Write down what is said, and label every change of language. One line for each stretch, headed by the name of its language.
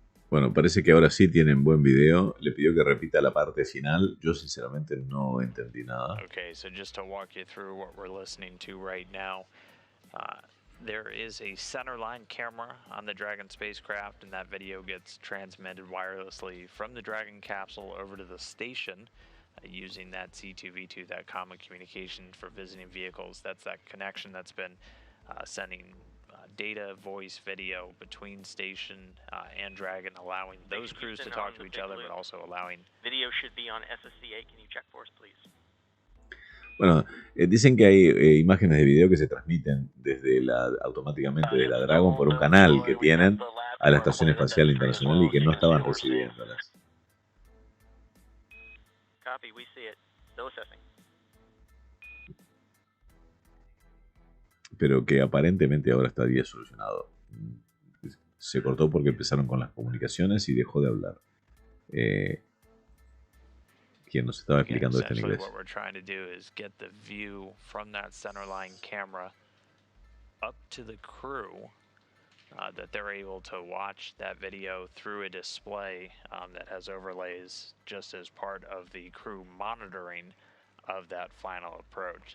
Spanish: Bueno, parece que ahora sí tienen buen video. Le pidió que repita la parte final. Yo sinceramente no entendí nada.
English: Okay, so just to walk you through what we're listening to right now. There is a centerline camera on the Dragon spacecraft, and that video gets transmitted wirelessly from the Dragon capsule over to the station using that C2V2, that common communication for visiting vehicles. That's that connection that's been sending data, voice, video between station and Dragon, allowing those crews to talk to each other, but also allowing... Video should be on SSC8. Can you check for us, please?
Spanish: Bueno, dicen que hay imágenes de video que se transmiten desde automáticamente de la Dragon por un canal que tienen a la Estación Espacial Internacional y que no estaban recibiéndolas.
English: Copy, we see it. Still assessing.
Spanish: Pero que aparentemente ahora estaría solucionado. Se cortó porque empezaron con las comunicaciones y dejó de hablar. Quien nos estaba explicando esto en inglés.
English: What we're trying to do is get the view from that centerline camera up to the crew, that they're able to watch that video through a display that has overlays just as part of the crew monitoring of that final approach.